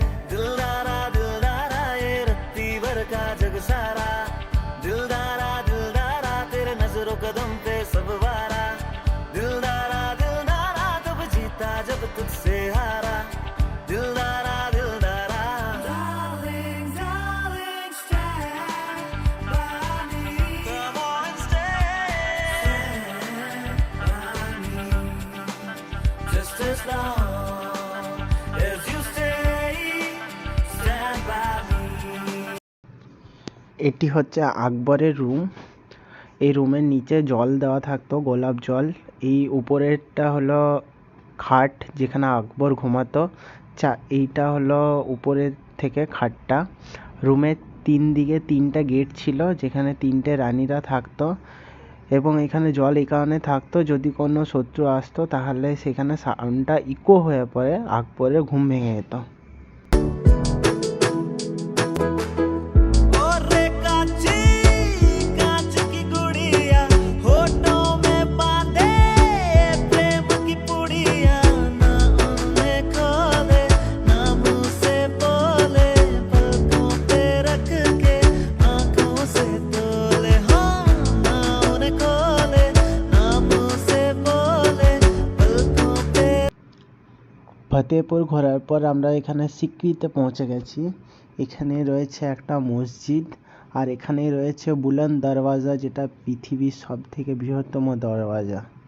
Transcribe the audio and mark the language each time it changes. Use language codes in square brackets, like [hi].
[hi] दिलदारा दिलदारा ये रत्ती भर का जग सारा, दिलदारा दिलदारा तेरे नजरों कदम पे सब वारा। दिलदारा दिलदारा तब जीता जब तुझसे हारा, दिलदारा दिलदारा। [en] Darling, darling, stand by me. Come on, stand by me. Just as long as you stay, stand by me. [bn] এটি হচ্ছে আকবরের রুম। এই রুমের নিচে জল দেওয়া থাকতো, গোলাপ জল। এই উপরেরটা হলো খাট, যেখানে আকবর ঘুমাতো। এইটা হলো উপরের থেকে খাটটা। রুমের তিন দিকে তিনটা গেট ছিল, যেখানে তিনটে রানীরা থাকতো। এবং এখানে জল এই কারণে থাকতো যদি কোনো শত্রু আসতো তাহলে সেখানে সাউন্ডটা ইকো হয়ে পড়ে আকবরের ঘুম ভেঙে যেত। [hi] ओरे काची कांच की गुड़िया होठों में बांधे प्रेम की पुड़िया ना उन्हें खोले ना मुंह से बोले पलकों पे रख के आंखों से तोले हाँ ना उन्हें खोले ना मुंह से बोले पलकों पे। [bn] ফতেপুর ঘোরার পর আমরা এখানে সিকরিতে পৌঁছে গেছি। এখানে রয়েছে একটা মসজিদ আর এখানেই রয়েছে বুলন্দ দরওয়াজা, যেটা পৃথিবীর সব থেকে বৃহত্তম দরওয়াজা।